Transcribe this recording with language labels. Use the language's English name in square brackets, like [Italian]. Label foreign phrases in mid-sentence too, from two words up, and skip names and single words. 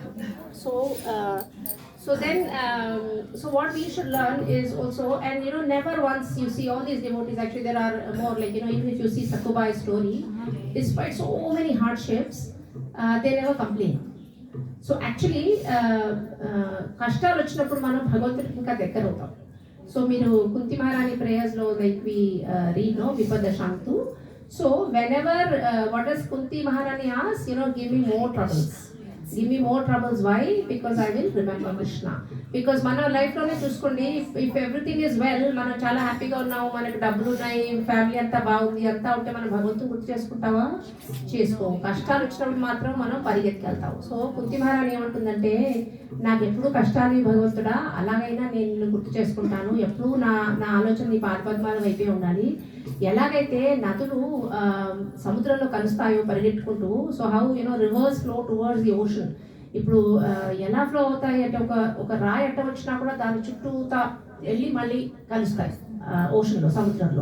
[English] So then, what we should learn is also, and never once you see all these devotees, actually there are more, like, even if you see Sakubai's story, despite so many hardships, they never complain. So actually, [Telugu] కష్టాలు వచ్చినప్పుడు మనం భగవంతుడికి ఇంకా దగ్గర అవతాం. [English] So meeru Kunti Maharani prayers lo, like we read, [Sanskrit] विपदः सन्तु. [English] So whenever, what does Kunti Maharani ask? Give me more troubles. Give me more troubles. Why? Because I will remember Krishna. [Telugu] Because mana life lone chuskondi, [English] if everything is well, [Telugu] మన చాలా happy గా ఉన్నాము, మనకు డబ్బులు ఉన్నాయి, family అంతా బాగుంది, అంతా ఉంటే మన భగవంతుని గుర్తు చేస్కుంటావా, చేస్కో. కష్టాలు వచ్చినప్పుడు మాత్రం మనం పరిగెత్తి వెళ్తావు. So Kunti Maharani ఏమంటుందంటే, నాకు ఎప్పుడు కష్టాలు భగవంతుడా, అలాగైనా నేను నిన్ను గుర్తు చేసుకుంటాను, ఎప్పుడు నా ఆలోచన నీ పాదపద్మాల వైపే ఉండాలి. ఎలాగైతే నదులు సముద్రంలో కలుస్తాయో పరిగెట్టుకుంటూ, [English] So how rivers flow towards the ocean. [Telugu] ఇప్పుడు ఎలా ఫ్లో అవుతాయి అంటే, ఒక రాయి అట్ట వచ్చినా కూడా దాని చుట్టూతా వెళ్ళి మళ్ళీ కలుస్తాయి ఓషన్లో, సముద్రంలో.